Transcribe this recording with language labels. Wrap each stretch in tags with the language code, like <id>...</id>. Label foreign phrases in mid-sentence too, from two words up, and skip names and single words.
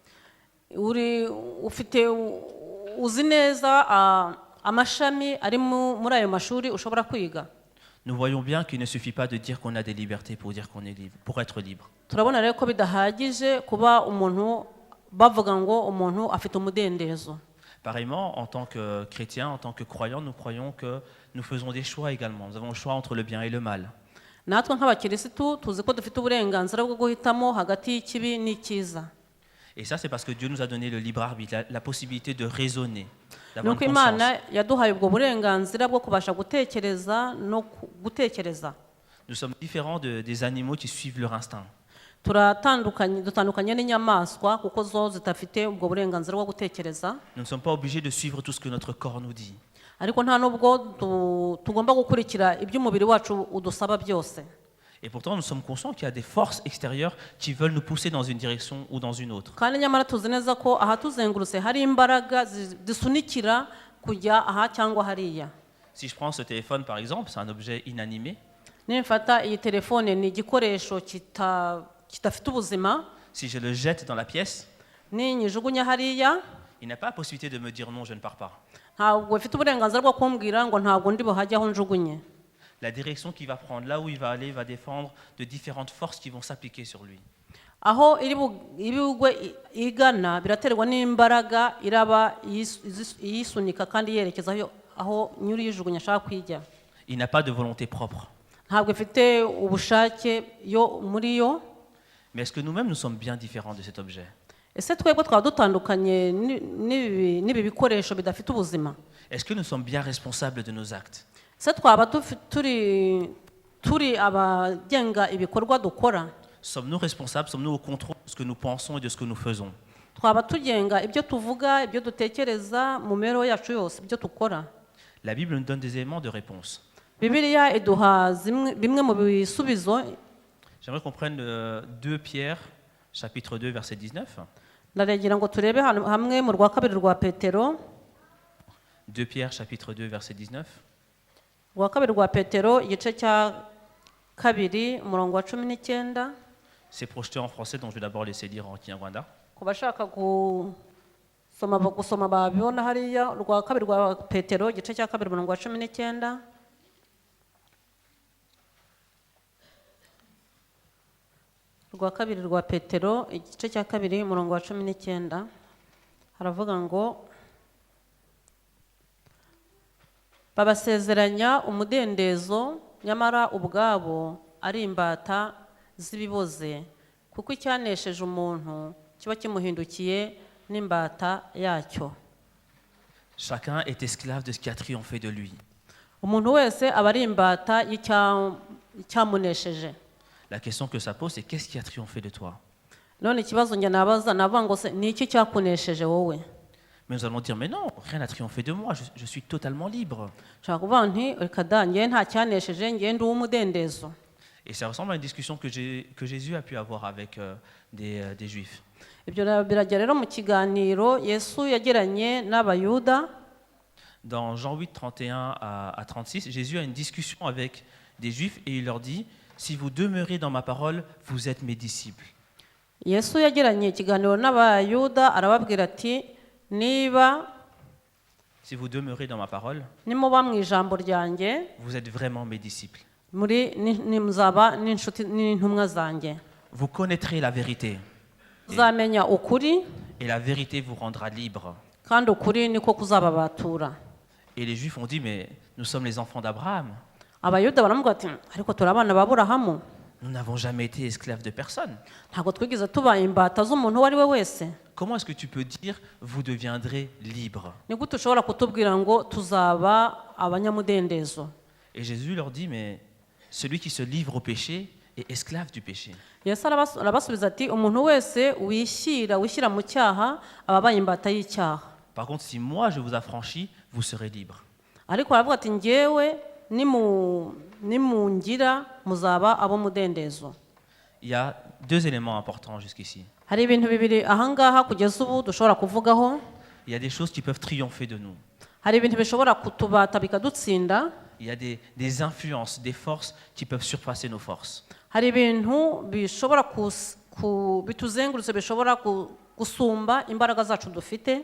<rw>uzi neza amashami ari muri ayo mashuri ushobora kwiga?</rw> <fr>Nous voyons bien qu'il ne suffit pas de dire qu'on a des libertés pour dire qu'on est libre, pour être libre.</fr> <rw>turabona rero ko bidahagije kuba umuntu bavuga ngo umuntu afite umudendezo.</rw> <fr>Pareillement, en tant que chrétiens, en tant que croyants, nous croyons que nous faisons des choix également. Nous avons le choix entre le bien et le mal.</fr> <rw>Natwe nk'abakirisitu tuzi ko dufite uburenganzira bwo guhitamo hagati y'ikibi n'icyiza.</rw> <fr>Et ça, c'est parce que Dieu nous a donné le libre arbitre, la possibilité de raisonner, d'avoir</fr> <rw>Nuko</rw> <fr>une conscience.</fr> <rw>Imana yaduhaye ubwo burenganzira bwo kubasha gutekereza no gutekereza.</rw> <fr>Nous sommes différents des animaux qui suivent leur instinct.</fr> <rw>Dutandukanye n'inyamaswa kuko zo zitafite ubwo burenganzira bwo gutekereza.</rw> <fr>Nous ne sommes pas obligés de suivre tout ce que notre corps nous dit.</fr> <rw>Ariko nta nubwo tugomba gukurikira ibyo umubiri wacu udusaba byose.</rw> <fr>Et pourtant, nous sommes conscients qu'il y a des forces extérieures qui veulent nous pousser dans une direction ou dans une autre.</fr> <rw>Kandi nyamara tuzi neza ko ahatuzengurutse hari imbaraga zisunikira kujya aha cyangwa hariya.</rw> <fr>Si je prends ce téléphone par exemple, c'est un objet inanimé.</fr> <rw>Nimfata iyi telefone ni igikoresho kitafite ubuzima,</rw> <fr>Si je le jette dans la pièce,</fr> <rw>ninyijugunya hariya</rw> <fr>il n'a pas la possibilité de me dire non, je ne pars pas.</fr> <rw>ntabwo bafite uburenganzira bwo kumbwira ngo ntabwo ndi buhajye aho njugunye.</rw> <fr>La direction qu'il va prendre, là où il va aller, va dépendre de différentes forces qui vont s'appliquer sur lui.</fr> <rw>Aho iri bugwe igana biraterwa n'imbaraga iraba iyisunika kandi yerekeza aho nyuri yijugunya ashaka kwijya.</rw> <fr>Il n'a pas de volonté propre.</fr> <rw>Ntabwo ifite ubushake yo muri yo.</rw> <fr>Mais est-ce que nous-mêmes, nous sommes bien différents de cet objet?</fr> <rw>Ese twebwe twaba dutandukanye n'ibi bikoresho bidafite ubuzima?</rw> <fr>Est-ce que nous sommes bien responsables de nos actes?</fr> <rw>Ese twaba turi abagenga ibikorwa dukora?</rw> <fr>Sommes-nous responsables? Sommes-nous au contrôle de ce que nous pensons et de ce que nous faisons?</fr> <rw>Twaba tugenga ibyo tuvuga, ibyo dutekereza mu mibereho yacu yose, ibyo dukora?</rw> <fr>La Bible nous donne des éléments de réponse.</fr> <rw>Bibiliya iduha bimwe mu bisubizo.</rw> <fr>J'aimerais qu'on prenne 2 Pierre, chapitre 2, verset 19.</fr> <rw>Ndaregera ngo turebe hamwe mu rwa kabiri rwa Petero.</rw> <fr>2 Pierre, chapitre 2, verset 19.</fr> <rw>Rwa kabiri rwa Petero igice cya kabiri umurongo wa 19.</rw> <fr>C'est projeté en français, donc je vais d'abord laisser lire en Kinyarwanda.</fr> <rw>Ku bashaka gusoma babibona hariya rwa kabiri rwa Petero igice cya kabiri umurongo wa 19. Rwa kabiri rwa Petero igice cya kabiri umurongo wa 19 haravuga ngo babasezeranya umudendezo nyamara ubwabo ari imbata z'ibiboze kuko icyanesheje umuntu kiba kimuhindukiye n'imbata yacyo.</rw> <fr>Chacun est esclave de ce qui a triomphé de lui.</fr> <rw>Umuntu wese aba ari imbata y'icyamunesheje.</rw> <fr>La question que ça pose, c'est qu'est-ce qui a triomphé de toi?</fr> <rw>None ikibazo njye nabaza navuga ngo se ni iki cyakunesheje wowe?</rw> <fr>Mais nous allons dire, mais non, rien n'a triomphé de moi, je suis totalement libre.</fr> <rw>Nshaka kuvuga nti reka da njye nta cyanesheje njye ndi uw'umudendezo.</rw> <fr>Et ça ressemble à une discussion que Jésus a pu avoir avec des Juifs.</fr> <rw>Ibyo birajya rero mu kiganiro Yesu yagiranye n'abayuda.</rw> <fr>Dans Jean 8, 31 à 36, Jésus a une discussion avec des Juifs et il leur dit, si vous demeurez dans ma parole, vous êtes mes disciples.</fr> <rw>Yesu yagiranye ikiganiro n'abayuda arababwira ati niba</rw> <fr>Si vous demeurez dans ma parole,</fr> <rw>nimuba mu ijambo ryanjye</rw> <fr>vous êtes vraiment mes disciples.</fr> <rw>muzaba n'inshuti n'intumwa zanjye.</rw> <fr>Vous connaîtrez la vérité</fr> <rw>Muzamenya ukuri</rw> <fr>et la vérité vous rendra libre.</fr> <rw>kandi ukuri niko kuzababatura.</rw> <fr>Et les Juifs ont dit, mais nous sommes les enfants d'Abraham.</fr> <rw>Abayuda baramubwira ati ariko turi abana ba Aburahamu,</rw> <fr>Nous n'avons jamais été esclaves de personne.</fr> <rw>ntabwo twigeze tuba imbata z'umuntu uwo ari we wese.</rw> <fr>Comment est-ce que tu peux dire, vous deviendrez libre?</fr> <rw>Ni gute ushobora kutubwira ngo tuzaba abanyamudendezo?</rw> <fr>Et Jésus leur dit, mais celui qui se livre au péché est esclave du péché.</fr> <rw>Yesu arabasubiza ati umuntu wese wishyira mu cyaha aba abaye imbata y'icyaha.</rw> <fr>Par contre, si moi je vous affranchis, vous serez libre.</fr> <rw>Ariko aravuga ati njyewe nimungira muzaba abo mudendezo.</rw> <fr>Il y a 2 éléments importants jusqu'ici.</fr> <rw>Hari ibintu bibiri ahangaha kugeza ubu dushobora kuvugaho.</rw> <fr>Il y a des choses qui peuvent triompher de nous.</fr> <rw>Hari ibintu bishobora kutubata bikadutsinda.</rw> <fr>Il y a des influences, des forces qui peuvent surpasser nos forces.</fr> <rw>Hari ibintu bishobora bituzengurutse bishobora gusumba imbaraga zacu dufite.</rw>